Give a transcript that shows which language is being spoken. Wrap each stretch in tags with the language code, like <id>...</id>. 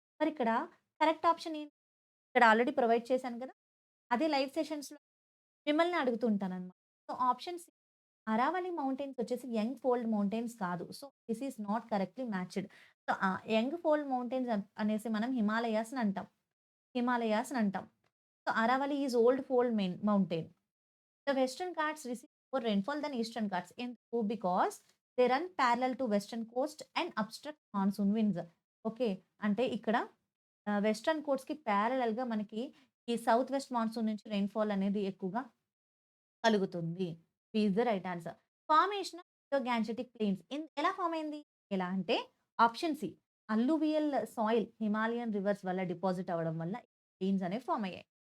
<te>మరిక్కడ correct option ఏంటి? ఇక్కడ already provide చేశాను గదా! అదే లైవ్ సెషన్స్‌లో మిమ్మల్ని అడుగుతుంటాననమాట. So, option C Aravalli mountains వచ్చేసి యంగ్ ఫోల్డ్ మౌంటైన్స్ కాదు.</te> <en>So, this is not correctly matched.</en> <te>So, young fold mountains అనేసి మనం హిమాలయాస్‌ని అంటాం. హిమాలయాస్‌ని అంటాం.</te> <en>So, Aravalli is old fold mountain. The Western Ghats receive more rainfall than Eastern Ghats.</en> <te>ఎందుకు?</te> <en>Because they run parallel to western coast and obstruct monsoon winds. Okay.</en> <te>అంటే ఇక్కడ western కోస్ట్‌కి ప్యారలెల్‌గా మనకి ఈ south west monsoon నుంచి రెయిన్‌ఫాల్ అనేది ఎక్కువగా కలుగుతుంది.</te> <en>Is the right answer.</en> <te>Formation of Indo-Gangetic plains ఎలా ఫార్మ్ అయింది? ఎలా అంటే option C అల్లువియల్ soil Himalayan reverse వల్ల డిపాజిట్ అవ్వడం వల్ల ప్లెయిన్స్ అనేవి ఫార్మ్ అయ్యాయి.</te>